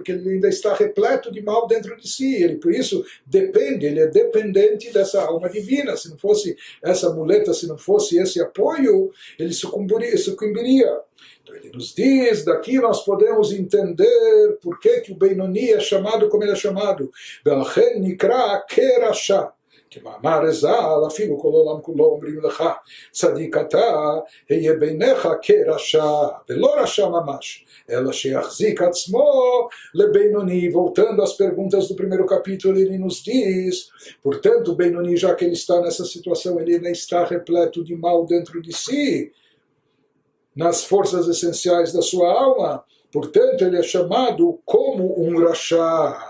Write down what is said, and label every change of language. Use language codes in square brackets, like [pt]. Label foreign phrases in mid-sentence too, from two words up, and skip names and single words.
[pt] Porque ele ainda está repleto de mal dentro de si, ele por isso ele é dependente dessa alma divina. Se não fosse essa muleta, se não fosse esse apoio, ele sucumbiria. Então ele nos diz, daqui nós podemos entender por que o Benoni é chamado como ele é chamado. [he] ולכן נקרא כרשע. כמאמר הז"ל, אפילו כל עולם כולו אומרים לך, צדיק אתה, היה בעיניך כרשע, ולא רשע ממש, אלא שיחזיק עצמו לבינוני. [pt] Voltando às perguntas do primeiro capítulo, ele nos diz, portanto, o Benoni, já que ele está nessa situação, ele ainda está repleto de mal dentro de si, nas forças essenciais da sua alma. Portanto, ele é chamado como um rachá.